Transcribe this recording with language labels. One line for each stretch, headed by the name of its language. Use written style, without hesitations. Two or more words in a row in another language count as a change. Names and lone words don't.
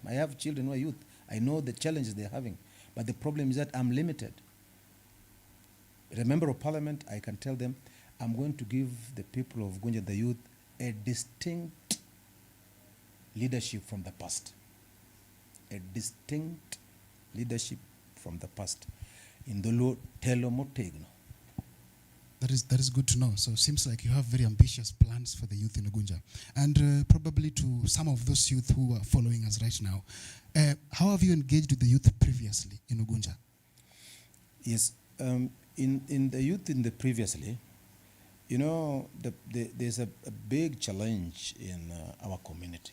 English: I have children who are youth. I know the challenges they're having. But the problem is that I'm limited. As a member of parliament, I can tell them I'm going to give the people of Ugunja, the youth, a distinct leadership from the past. A distinct leadership from the past.
Luo (Kenya and Tanzania): Indolo telo motegno.
English: That is good to know. So it seems like you have very ambitious plans for the youth in Ugunja. And probably to some of those youth who are following us right now, how have you engaged with the youth previously in Ugunja? Yes, in the youth in the previously, you know, there's a big challenge in our community.